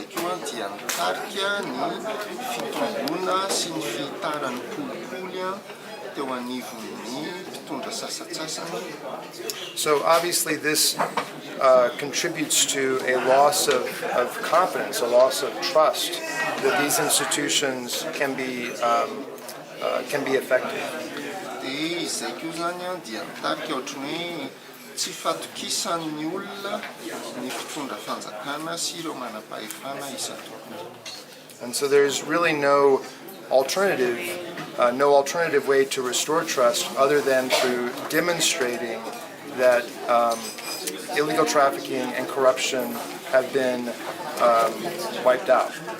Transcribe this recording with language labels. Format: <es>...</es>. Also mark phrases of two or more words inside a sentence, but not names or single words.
<mg>izay koa dia nitarika ny fitombona sy ny fitarany kolikoly teo anivon'ny mpitondra sasatsasany.</mg> <en>So obviously this contributes to a loss of confidence, a loss of trust that these institutions can be effective.</en> <mg>Dia izay koa zany dia nitarika ohatran'ny tsy fatokisan'ny olona ny mpitondra fanjakana sy ireo manam-pahefana isan-taona.</mg> <en>And so there's really no alternative way to restore trust other than through demonstrating that illegal trafficking and corruption have been wiped out.</en>